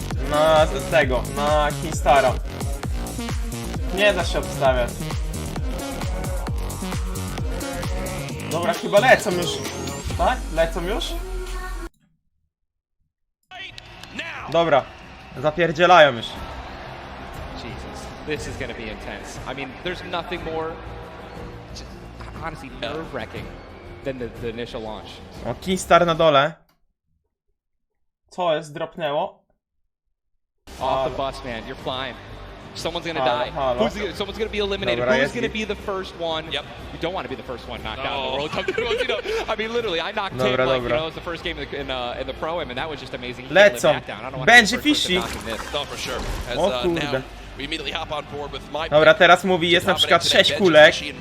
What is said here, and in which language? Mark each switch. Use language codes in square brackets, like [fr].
[pl] Na tego, na Keystara. Nie da się obstawiać. Dobra, chyba lecą już. Tak? Lecą już? Dobra, zapierdzielają już. [en] Jesus, this is gonna be intense. I mean, there's nothing more, honestly, nerve-wracking than the initial launch. [pl] O, Keystar na dole. Co jest? Dropnęło? [en] Off the bus, man. You're flying. Someone's gonna die. Someone's gonna be eliminated. [pl] Dobra, [en] who's gonna be the first one? Yep. You don't want to be the first one knocked out in the World Cup. You know, I mean, literally, I knocked him like, you know, it was the first game in the Pro Am, and that was just amazing. [pl] Lecą. Będzie fishy. [en] No, for sure. As, [pl] O kurde. [en] we immediately hop on board with my [pl] Dobra, teraz mówi, jest na przykład 6 kulek.